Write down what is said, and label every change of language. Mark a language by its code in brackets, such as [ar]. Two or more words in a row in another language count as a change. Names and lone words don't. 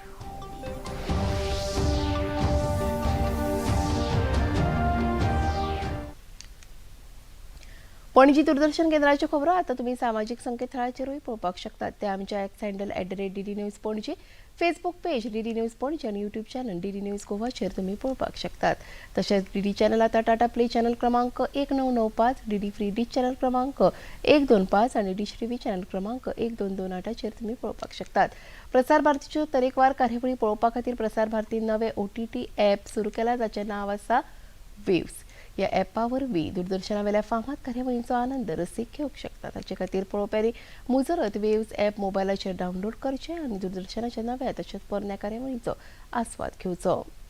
[kok] पणजी दूरदर्शन केंद्राच्यो खबरो आता तुम्ही सामाजीक संकेतथळाचेरूय पळोवपाक शकतात. ते आमच्या [en] X handle [kok] @DD न्यूज पणजी, [en] Facebook page [kok] DD न्यूज पणजी आणि [en] YouTube channel [kok] DD न्यूज गोवाचेर तुम्ही पळोवपाक शकतात. तशेंच DD चॅनल आता टाटा प्ले चॅनल क्रमांक 1995, DD फ्री डिश चॅनल क्रमांक 125 आणि डिश टीव्ही चॅनल क्रमांक 1228 तुम्ही पळोवपाक शकतात. प्रसार भारतीच्यो तरेकवार कार्यावळी पळोवपा खातीर प्रसार भारती नवे [en] OTT app [kok] सुरू केला, जाचें नांव आसा वेव्स. ह्या ॲपा वरवीं दूरदर्शना फामाद कार्यावळींचो आनंद रसीक घेवंक शकतात. हाचे खातीर पळोवप्यांनी मुजरत वेव्स ॲप मोबायलाचेर डावनलोड करचें आनी दूरदर्शनाच्या नव्या तशेंच पोरण्या कार्यावळींचो आस्वाद घेवचो.